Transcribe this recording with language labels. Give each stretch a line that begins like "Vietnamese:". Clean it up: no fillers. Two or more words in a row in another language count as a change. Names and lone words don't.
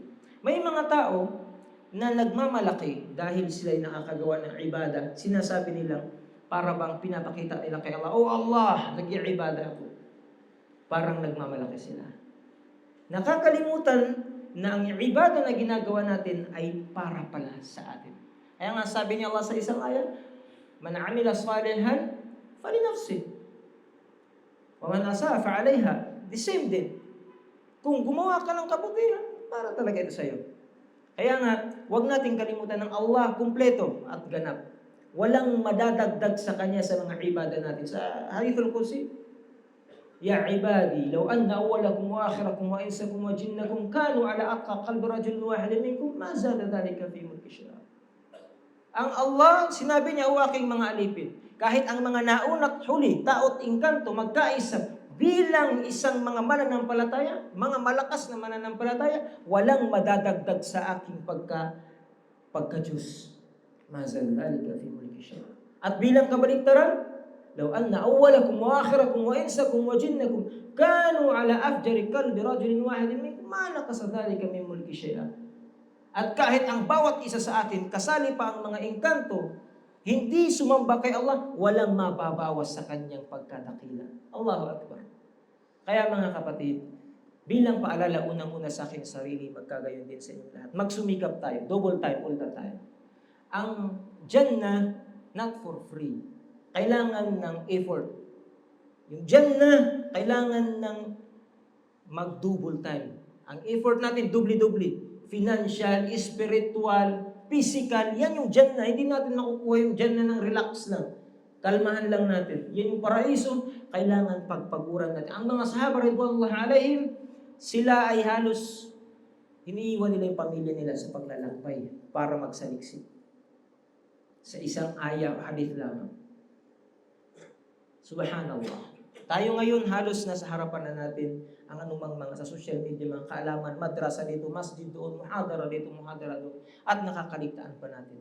Filipino: May mga tao na nagmamalaki dahil sila'y nakakagawa ng ibada. Sinasabi nilang, para bang pinapakita nila kay Allah, oh Allah, nag-iibada ako. Parang nagmamalaki sila. Nakakalimutan na ang ibada na ginagawa natin ay para pala sa atin. Kaya nga sabi ni Allah sa isang ayat,
Arabic: من عمل صالحا فلنفسه. ومن أساء فعليها.
English: The same din.
Filipino: Kung gumawa ka ng kabutihan, para talaga ito sa'yo. Kaya nga, huwag nating kalimutan ng Allah kumpleto at ganap. Walang madadagdag sa Kanya sa mga ibada natin.
Arabic: Sa Hadithul Qudsi, يا عبادي، لو أن أولكم وآخركم وإنسكم وجنكم كانوا على أتقى قلب رجل واحد منكم، ما زاد ذلك في ملكي شيئا.
Filipino: Ang Allah, sinabi niya, o aking mga alipin, kahit ang mga naunat huli, taot ingkanto, magkaisa, bilang isang mga mananampalataya, mga malakas na mananampalataya, walang madadagdag sa aking pagka-Diyos.
Arabic: ما زاد ذلك في ملكي شيئا.
Filipino: At bilang kabaligtaran,
Arabic: لو أن أولكم وآخركم وإنسكم وجنكم كانوا على أفجر قلب رجل واحد منكم ما نقص ذلك من ملكي شيئا.
Filipino: At kahit ang bawat isa sa atin, kasali pa ang mga engkanto, hindi sumamba kay Allah, walang mababawas sa kanyang pagkadakila.
Arabic: الله أكبر.
Filipino: Kaya mga kapatid, bilang paalala unang-una sa aking sarili, magkagayon din sa inyo lahat. Magsumikap tayo,
English: double time, all the time. Ang Jannah, not for free.
Filipino: Kailangan ng effort. Yung Jannah, kailangan ng mag-
English: double time.
Filipino: Ang effort natin, dubli-dubli.
English: Financial, spiritual, physical,
Filipino: yan yung Jannah. Hindi natin nakukuha yung Jannah ng relax lang. Kalmahan lang natin. Yan yung paraiso, kailangan pagpaguran natin. Ang mga sahaba,
Arabic: رضوان الله عليهم,
Filipino: sila ay halos iniiwan nila yung pamilya nila sa paglalakbay para magsaliksik. Sa isang ayaw, hadith lamang.
Arabic: Subhanallah.
Filipino: Tayo ngayon halos nasa harapan na natin ang anumang mga sa
English: social media,
Filipino: mga kaalaman, madrasa dito, masjid doon, muhadara dito, muhadara doon, at nakakaligtaan pa natin.